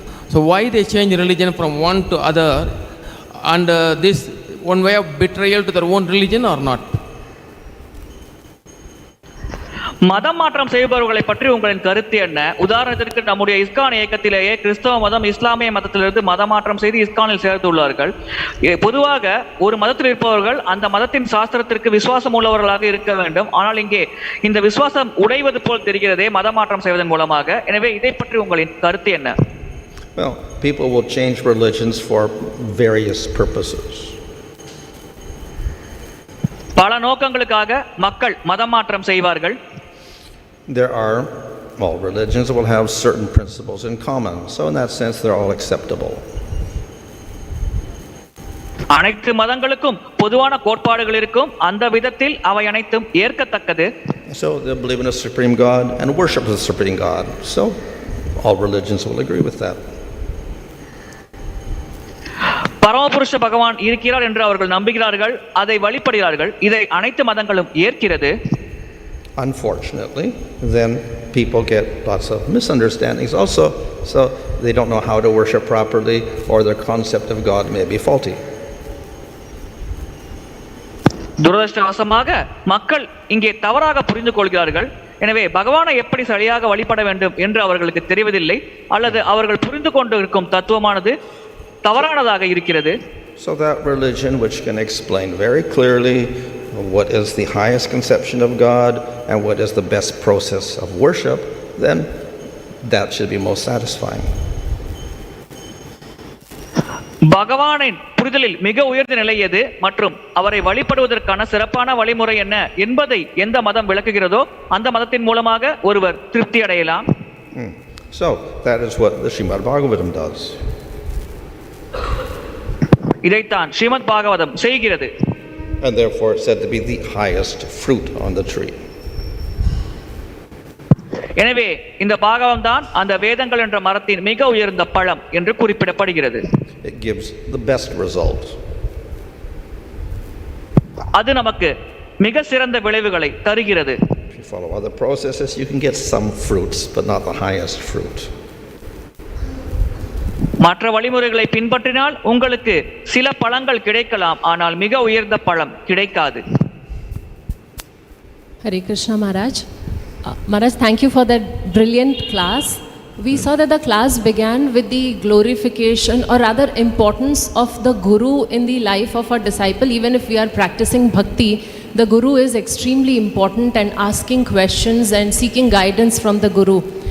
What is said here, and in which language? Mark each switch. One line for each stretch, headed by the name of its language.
English: So why they change religion from one to other, and this one way of betrayal to their own religion or not?
Tamil: மதம் மாற்றம் செய்பவர்களை பற்றி உங்களின் கருத்து என்ன? உதாரணத்திற்கு நம்முடைய இஸ்கான் இயக்கத்திலேயே கிறிஸ்தவ மதம் இஸ்லாமிய மதத்திலிருந்து மதமாற்றம் செய்து இஸ்கானில் சேர்த்துள்ளார்கள். பொதுவாக ஒரு மதத்தில் இருப்பவர்கள் அந்த மதத்தின் சாஸ்திரத்திற்கு விசுவாசம் உள்ளவர்களாக இருக்க வேண்டும். ஆனால் இங்கே இந்த விசுவாசம் உடைவது போல் தெரிகிறதே மதமாற்றம் செய்வதன் மூலமாக. எனவே இதை பற்றி உங்களின் கருத்து என்ன?
English: Well, people will change religions for various purposes.
Tamil: பல நோக்கங்களுக்காக மக்கள் மதமாற்றம் செய்வார்கள்.
English: There are, well, religions will have certain principles in common, so in that sense they're all acceptable.
Tamil: அனைத்து மதங்களுக்கும் பொதுவான கோட்பாடுகள் இருக்கும். அந்த விதத்தில் அவை அனைத்தும் ஏற்கத்தக்கது.
English: So they believe in a supreme God and worship the supreme God. So all religions will agree with that.
Tamil: பரமபுருஷ பகவான் இருக்கிறார் என்று அவர்கள் நம்புகிறார்கள், அதை வழிபடுகிறார்கள். இதை அனைத்து மதங்களும் ஏற்கிறது.
English: Unfortunately, then people get lots of misunderstandings also, so they don't know how to worship properly, or their concept of God may be faulty.
Tamil: துரதிர்ஷ்டவசமாக மக்கள் இங்கே தவறாக புரிந்து கொள்கிறார்கள். எனவே பகவானை எப்படி சரியாக வழிபட வேண்டும் என்று அவர்களுக்கு தெரிவதில்லை, அல்லது அவர்கள் புரிந்து கொண்டு இருக்கும் தத்துவமானது தவறானதாக இருக்கிறது.
English: So that religion which can explain very clearly what is the highest conception of God and what is the best process of worship, then that should be most satisfying.
Tamil: பகவானின் புரிதலில் மிக உயர்ந்த நிலை எது மற்றும் அவரை வழிபடுவதற்கான சிறப்பான வழிமுறை என்ன என்பதை எந்த மதம் விளக்குகிறதோ அந்த மதத்தின் மூலமாக ஒருவர் திருப்தி அடையலாம்.
English: So that is what the Śrīmad Bhagavatam does.
Tamil: இதைத்தான் ஸ்ரீமத் பாகவதம் செய்கிறது.
English: And therefore it's said to be the highest fruit on the tree.
Tamil: எனவே இந்த பாகவம் தான் அந்த வேதங்கள் என்ற மரத்தின் மிக உயர்ந்த பழம் என்று குறிப்பிடப்படுகிறது.
English: It gives the best result.
Tamil: அது நமக்கு மிக சிறந்த விளைவுகளை தருகிறது.
English: If you follow other processes, you can get some fruits, but not the highest fruit.
Tamil: மற்ற வழிமுறைகளை பின்பற்றினால் உங்களுக்கு சில பழங்கள் கிடைக்கலாம், ஆனால் மிக உயர்ந்த பழம் கிடைக்காது.
English: Hare Krishna Maharaj. Maharaj, thank you for that brilliant class. We saw that the class began with the glorification or rather importance of the Guru in the life of a disciple. Even if we are practicing bhakti, the Guru is extremely important, and asking questions and seeking guidance from the Guru.